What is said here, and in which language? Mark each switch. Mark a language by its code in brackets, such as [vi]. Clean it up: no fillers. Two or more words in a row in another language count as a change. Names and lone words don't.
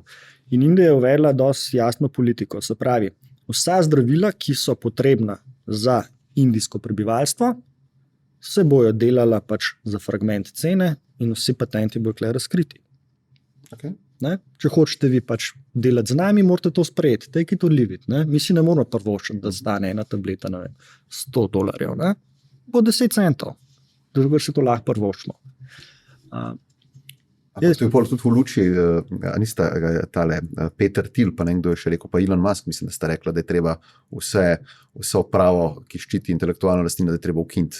[sl] In Indija je uvedla dosti jasno politiko. Se pravi, vsa zdravila, ki so potrebna za indijsko prebivalstvo, se bojo delala za fragment cene in vsi patenti bojo tukaj razkriti. Okay. Če hočete vi delati z nami, morate to sprejeti, [en] take it or leave it. [sl] Mi si ne moramo privoščiti, da stane ena tableta $100, bo 10 centov, drugo se to lahko privoščimo. To je tudi v luči, nista tale Peter Thiel, pa nekdo je še rekel, pa Elon Musk, mislim, da sta rekla, da je treba vso pravo, ki ščiti intelektualno lastnino, da je treba ukiniti.